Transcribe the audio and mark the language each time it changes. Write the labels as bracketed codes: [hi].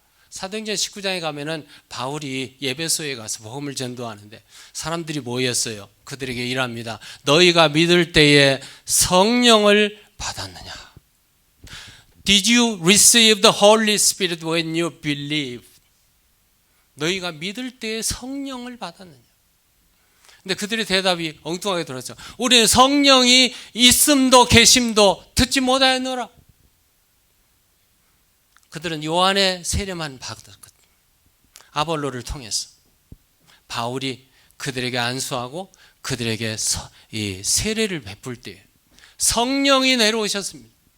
[ko] 사도행전 19장에 가면은 바울이 예배소에 가서 복음을 전도하는데 사람들이 모였어요. 그들에게 이랍니다. 너희가 믿을 때에 성령을 받았느냐? [en] Did you receive the Holy Spirit when you believed? [ko] 너희가 믿을 때에 성령을 받았느냐? 근데 그들의 대답이 엉뚱하게 들었죠. 우리는 성령이 있음도 계심도 듣지 못하였노라. 그들은 요한의 세례만 받았거든요. 아볼로를 통해서 바울이 그들에게 안수하고 그들에게 이 세례를 베풀 때 성령이 내려오셨습니다.